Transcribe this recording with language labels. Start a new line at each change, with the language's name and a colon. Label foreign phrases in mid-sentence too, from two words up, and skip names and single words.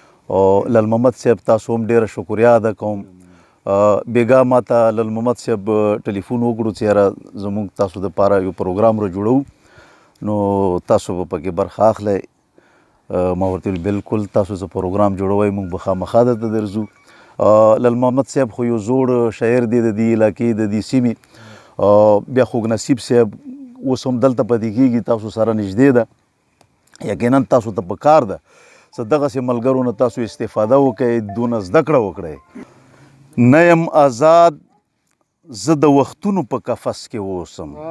Pashto: او لل محمد صاحب تاسو هم ډېره شکریا ادا کوم. آه، بېګا ما ته لل محمد صاحب ټلیفون وکړو چې یاره زموږ تاسو دپاره یو پروګرام را جوړوو، نو تاسو به پکې برخه اخلئ. آه، ما ورته ویل، «بالکل، تاسو څه پروګرام جوړوئ، موږ به خامخا دلته درځو.» آه، لل محمد صاحب خو یو زوړ شاعر دی د دې علاقې، د دې سیمې. آه، بیا خوږ نصیب صاحب اوس هم دلته پاتې کېږي، تاسو سره نږدې ده. یقیناً تاسو ته په کار ده چې دغسې ملګرو نه تاسو استفاده وکړئ، دونه زده کړه وکړئ. نه یم آزاد زه د وختونو په قفس کې اوسم.